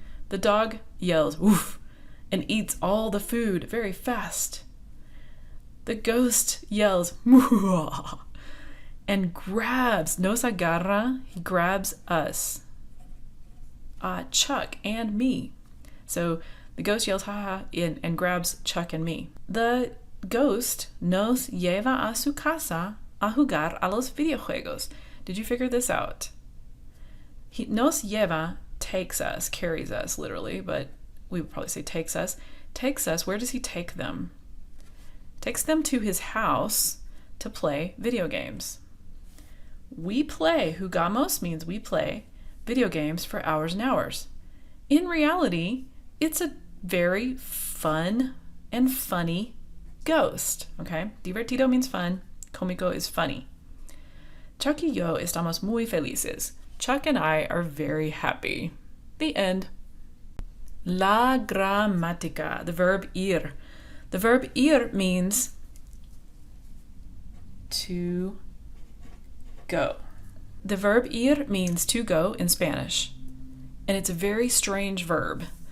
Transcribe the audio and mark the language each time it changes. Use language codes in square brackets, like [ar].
[en] The dog yells, woof, and eats all the food very fast. The ghost yells, Muah, and grabs, [es] nos agarra, [en] he grabs us, Chuck and me. So the ghost yells, ha ha, and grabs Chuck and me. The ghost [es] nos lleva a su casa a jugar a los videojuegos. [en] Did you figure this out? [es] Nos lleva [en] takes us, carries us literally, but we would probably say takes us. Takes us, where does he take them? Takes them to his house to play video games. We play, jugamos means we play video games for hours and hours. In reality, it's a very fun and funny ghost, okay? Divertido means fun, cómico is funny. [es] Chuck y yo estamos muy felices. [en] Chuck and I are very happy. The end. [es] La gramática, [en] the verb ir. The verb ir means to go. The verb ir means to go in Spanish, and it's a very strange verb.